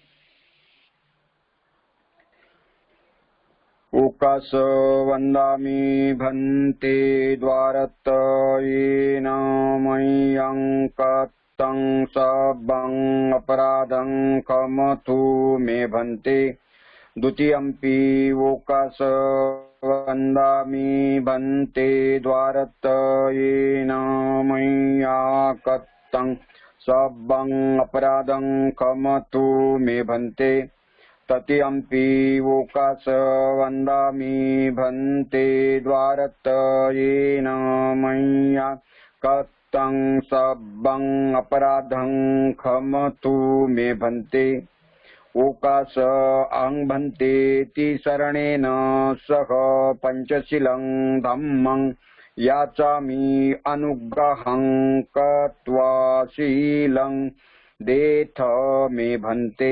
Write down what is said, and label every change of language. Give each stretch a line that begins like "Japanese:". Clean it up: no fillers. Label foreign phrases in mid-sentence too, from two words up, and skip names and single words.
Pali: ओकास वंदामि भंते द्वारत येन मय्यंकतं सबं अपराधं क्षमतु मे भंते। द्वितीयंपि ओकास वंदामि भंते द्वारत येन मय्यंकतं सबं अपराधं क्षमतु मे भंते। तृतीयंपि ओकास वंदामि भंते द्वारत येन मय्यंकतं सबं अपराधं क्षमतु मे भंते। ओकास अहं भंते तिसरणेन सह पंचशीलं धम्मं याचामि अनुग्रहं कृत्वा शीलं देथ मे भंते।